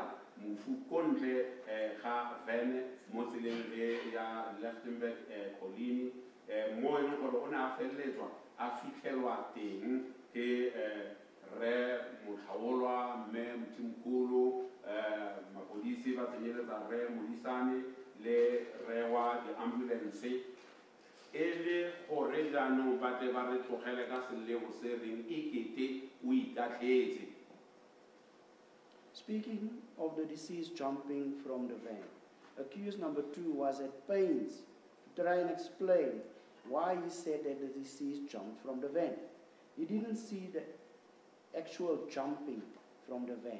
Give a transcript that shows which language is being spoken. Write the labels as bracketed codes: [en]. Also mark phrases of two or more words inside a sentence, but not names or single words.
[tn] mofu kontle ga vene mo tseleng ya Lichtenburg Coligny mo e leng gore o ne a feleletswa a fitlhelwa teng ke re Matlhomola mme Ntumkulu mapodisi ba tsenyeletsa re Modisani le re wa di-ambulance e le gore jaanong ba tle ba re tlogele ka selego se reng ekete o itatlhetse. [en] Speaking of the deceased jumping from the van, accused number 2 was at pains to try and explain why he said that the deceased jumped from the van. He didn't see the actual jumping from the van.